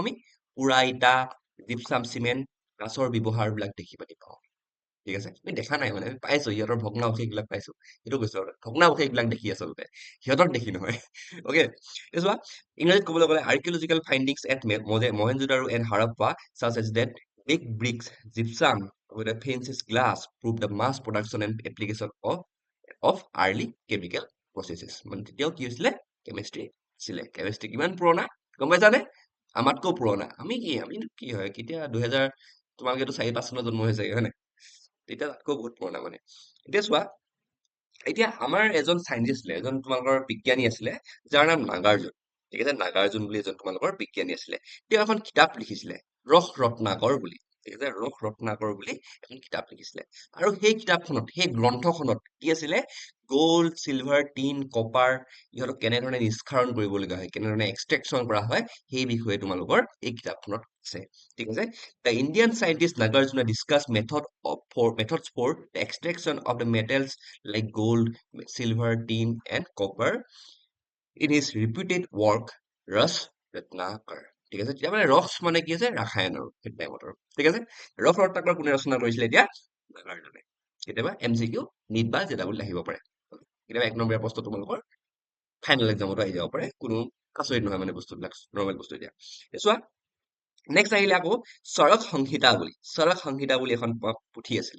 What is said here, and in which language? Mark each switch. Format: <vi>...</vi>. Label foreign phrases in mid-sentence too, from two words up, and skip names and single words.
<as>আমি পুৰা ইটা জিপচাম চিমেণ্ট কাঁচৰ ব্যৱহাৰ বিলাক দেখি পাতি পাওঁ ঠিক আছে আমি দেখা নাই মানে আমি পাইছো সিহঁতৰ ভগ্নাৱশেষ বিলাক পাইছো সেইটো কৈছো আৰু ভগ্নাৱশেষ বিলাক দেখি আচলতে সিহঁতক দেখি নহয় অকে চোৱা ইংৰাজীত ক'বলৈ গ'লে</as> <en>archaeological findings at Mohenjodaro and Harappa such as that big bricks gypsum with a fancy glass prove the mass production and application of early chemical processes</en> <as>মানে তেতিয়াও কি হৈছিলে কেমিষ্ট্ৰি আছিলে কেমিষ্ট্ৰি কিমান পুৰণা গম পাইছানে? আমাতকৈ পুৰণা। আমি কি হয় কেতিয়া 2000 তোমালোকেতো 4-5 চনত জন্ম হৈছে হয় নাই? তেতিয়া তাতকৈ বহুত পুৰণা মানে। এতিয়া চোৱা, এতিয়া আমাৰ এজন চাইন্টিষ্ট আছিলে, এজন তোমালোকৰ বিজ্ঞানী আছিলে, যাৰ নাম নাগাৰ্জুন। ঠিক আছে, নাগাৰ্জুন বুলি এজন তোমালোকৰ বিজ্ঞানী আছিলে। তেওঁ এখন কিতাপ লিখিছিলে, ৰস ৰত্নাকৰ বুলি। ঠিক আছে, ৰস ৰত্নাকৰ বুলি এখন কিতাপ লিখিছিলে। আৰু সেই কিতাপখনত, সেই গ্ৰন্থখনত কি আছিলে?</as> <en>gold, silver, tin, copper</en> <as>ইহঁতক কেনেধৰণে নিষ্কাশন কৰিবলগীয়া হয়, কেনেধৰণে এক্সট্ৰেকশ্যন কৰা হয়, সেই বিষয়ে তোমালোকৰ এই কিতাপখনত আছে। ঠিক আছে,</as> <en>the Indian scientist Nagarjuna discussed methods for the extraction of the metals like gold, silver, tin, and copper in his reputed work Ras Ratnakar.</en> <as>ঠিক আছে, তেতিয়া মানে ৰস মানে কি আছে? ৰাসায়ন আৰু সেই টাইমত আৰু। ঠিক আছে, ৰস ৰত্নাকৰ কোনে ৰচনা কৰিছিলে এতিয়া? নাগাৰ্জুনে। কেতিয়াবা MCQ নিট বা জেডাবল আহিব পাৰে। কেতিয়াবা 1 নম্বৰীয়া প্ৰশ্ন তোমালোকৰ</as> <en>final examতো</en> <as>আহি যাব পাৰে, কোনো আচৰিত নহয় মানে বস্তুবিলাক নৰ্মেল বস্তু এতিয়া। চোৱা, নেক্সট আহিলে আকৌ চৰক সংহিতা বুলি এখন পুথি আছিলে।</as>